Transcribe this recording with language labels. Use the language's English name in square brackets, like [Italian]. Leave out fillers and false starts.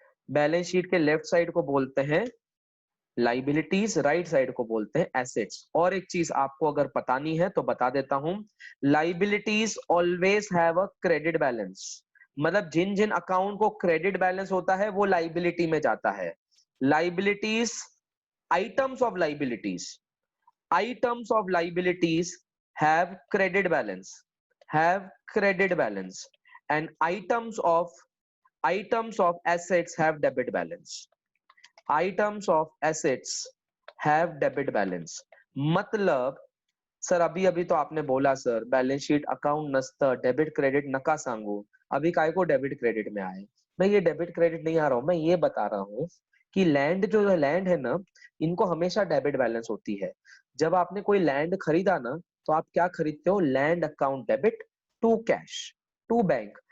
[Hindi] Balance sheet के left side को बोलते हैं लाइबिलिटीज, राइट साइड को बोलते हैं एसेट्स। और एक चीज आपको अगर बतानी है तो बता देता हूं, [English] Liabilities always have a credit balance. [Hindi] मतलब जिन जिन अकाउंट को क्रेडिट बैलेंस होता है वो लाइबिलिटी में जाता है। [English] Liabilities, items of liabilities, items of liabilities have credit balance, have credit balance, and items of assets have debit balance, items of assets have debit balance। [Hindi] मतलब sir अभी अभी तो आपने बोला सर [Marathi] बैलेंस शीट अकाउंट नसतं, debit credit नका सांगू, [Hindi] अभी काय को डेबिट क्रेडिट में आए। मैं ये डेबिट क्रेडिट नहीं आ रहा हूं, मैं ये बता रहा हूँ कि लैंड जो लैंड है ना, इनको हमेशा डेबिट बैलेंस होती है। जब आपने कोई लैंड खरीदा ना, तो आप क्या खरीदते हो, land account debit to cash to bank.